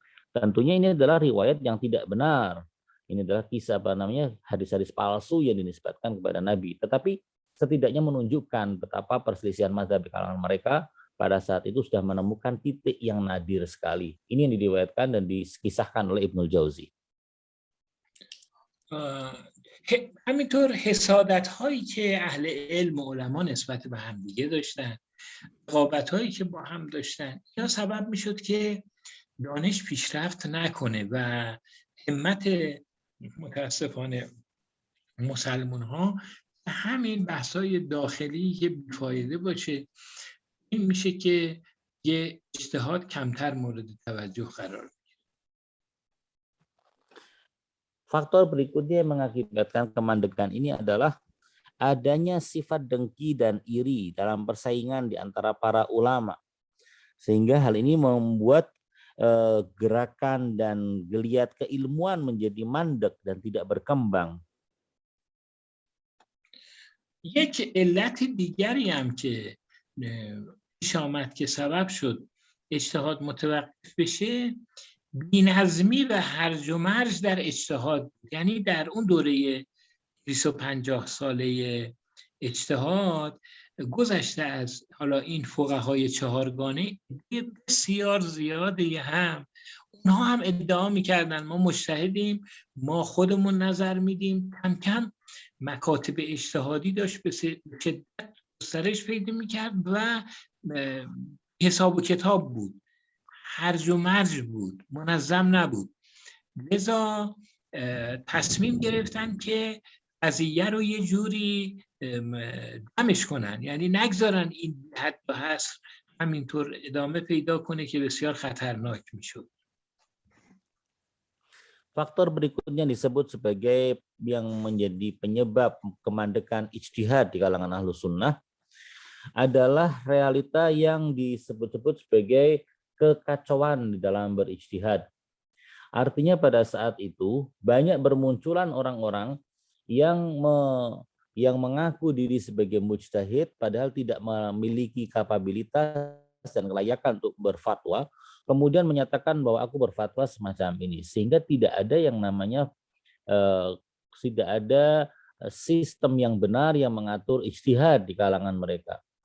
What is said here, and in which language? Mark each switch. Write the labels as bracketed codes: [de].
[id] Tentunya ini adalah riwayat yang tidak benar. Ini adalah kisah hadis-hadis palsu yang dinisbatkan kepada Nabi. Tetapi setidaknya menunjukkan betapa perselisihan mazhab di kalangan mereka pada saat itu sudah menemukan titik yang nadir sekali. Ini yang diriwayatkan dan dikisahkan oleh Ibnul Jauzi. [fa] همینطور حسادت هایی که اهل علم و علما نسبت به هم دیگه داشتن، رقابت هایی که با هم داشتن، یا سبب میشد که دانش پیشرفت نکنه و همت متاسفانه مسلمان ها همین بحث های داخلی که بیفایده باشه، این میشه که یه اجتهاد کمتر مورد توجه قرار میگیره. [id] Faktor berikutnya yang mengakibatkan kemandekan ini adalah adanya sifat dengki dan iri dalam persaingan di antara para ulama. Sehingga hal ini membuat gerakan dan geliat keilmuan menjadi mandek dan tidak berkembang. [fa] یک علت دیگری هم که پیش آمد که سبب شد اجتهاد متوقف بشه، بی‌نظمی و هرج و مرج در اجتهاد، یعنی در اون دوره 250 ساله اجتهاد گذشته از حالا این فقهای چهارگانه بسیار زیاده، هم اونها هم ادعا میکردن ما مجتهدیم، ما خودمون نظر میدیم. کم کم مکاتب اجتهادی داشت به شدت گسترش پیدا میکرد و حساب و کتاب بود، هرج و مرج بود، منظم نبود. لذا تصمیم گرفتن که قضیه رو یه جوری دمش کنن، یعنی نگذارن این حد و حصر همینطور ادامه پیدا کنه که بسیار خطرناک میشد. [id] Faktor berikutnya disebut sebagai yang menjadi penyebab kemandekan ijtihad di kalangan Ahlus Sunnah adalah realita yang disebut-sebut sebagai kekacauan di dalam berijtihad. Artinya pada saat itu banyak bermunculan orang-orang yang mengaku diri sebagai mujtahid padahal tidak memiliki kapabilitas dan kelayakan untuk berfatwa, kemudian menyatakan bahwa aku berfatwa semacam ini, sehingga tidak ada yang namanya tidak ada sistem yang benar yang mengatur ijtihad di kalangan mereka.